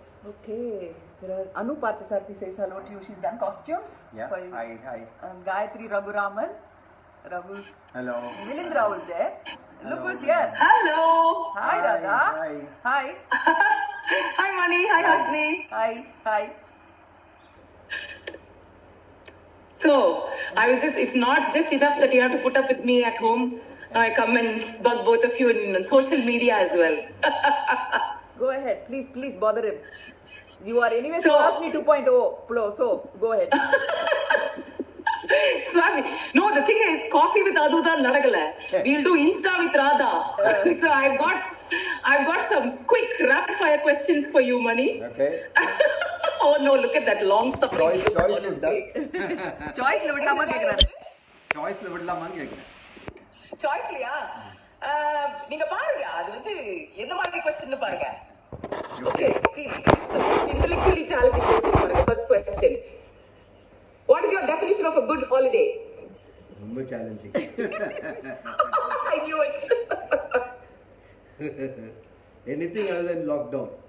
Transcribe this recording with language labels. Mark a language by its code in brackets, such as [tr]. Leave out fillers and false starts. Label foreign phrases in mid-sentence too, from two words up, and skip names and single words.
[en] Okay. There are Anu Pathasarthi says hello to you. She's done costumes. Yeah. For you. Hi. Gayatri Raghuraman. Raghu's. Hello. Milindra was there. Look Hello. who's here. Hello. Hi, Radha. Hi. Hi. Hi, Mani. Hi, Hasni. Hi. So, it's not just enough that you have to put up with me at home. Now I come and bug both of you in social media as well. Go ahead. Please bother him. You are anyway So- Swasni 2.0 so go ahead. Swasni, no, the thing is, coffee with Aduda Nadagala. We'll do Insta with Radha. So I've got some quick rapid fire questions for you, Mani. Okay. Oh no, look at that long suffering. Choice is done. [ta] Choice ல விடாம கேக்குறாரு. Choice விடலாமான்னு கேக்குறேன். சாய்ஸ்லியா நீங்க பாருங்க அது வந்து எந்த மாதிரி क्वेश्चन பாருங்க. Okay, see, this is the most intellectually challenging question பாருங்க. [en] First question. What is your definition of a good holiday? [ta] ரொம்ப challenging. [en] I knew it. Anything other than lockdown.